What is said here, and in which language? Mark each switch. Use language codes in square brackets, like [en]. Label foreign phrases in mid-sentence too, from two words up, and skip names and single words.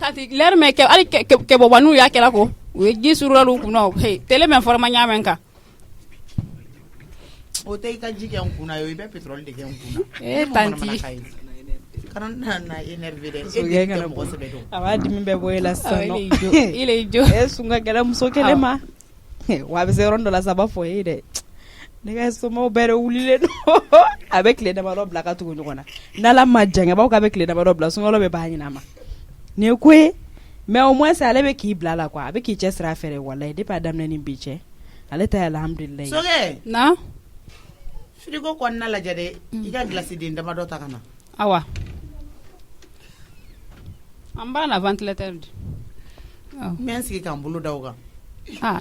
[bm] tanti lɛri mɛ kɛ hali kɛbɔba n'u y'a kɛla ko u ye ji surula u kunna tele mɛ fɔra ma ɲaamɛ kan o tɛ i ka ji kɛ n kunna ye i bɛ pétrole de kɛ n kunna tanti kana na énervé dɛ e tɛ mɔgɔ sɛbɛ dɔn a b'a dimi bɛɛ bɔ e la sisan nɔ [fr] il est jo [bm] sun ka gɛlɛn muso kelen ma wa a bɛ se yɔrɔ dɔ la sa a b'a fɔ e dɛ ne ka somaw bɛɛ wulilen don a bɛ tile damadɔ bila ka tugu ɲɔgɔn na n'ala ma jan b'aw k'a bɛ tile damadɔ bila sunkalo bɛ b'a ɲin'a ma nin ye ko ye [fr] mais au moins [bm] ale bɛ k'i bila la quoi a bɛ k'i cɛ sira fɛ wallahi depuis a daminɛ ni bi cɛ ale ta ye alhamdulilayi sɔkɛ na frigo kɔnɔna lajɛ dɛ i ka glace den damadɔ ta ka na awa an b'a na ventilateur di n bɛ n sigi k'an bolo da o kan